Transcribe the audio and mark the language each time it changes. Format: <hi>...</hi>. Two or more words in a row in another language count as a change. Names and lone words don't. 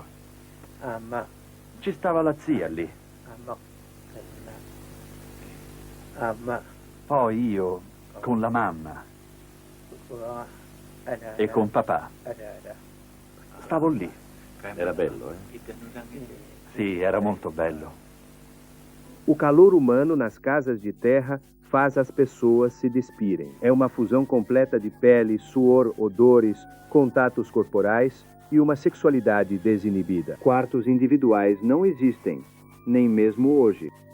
<it>Ci stava la zia lì. Poi io con la mamma e con papà. Stavo lì. Era bello, Sì, era molto bello.</it> <pt>O calor humano nas casas de terra faz as pessoas se despirem. É uma fusão completa de pele, suor, odores, contatos corporais e uma sexualidade desinibida. Quartos individuais não existem, nem mesmo hoje.</pt>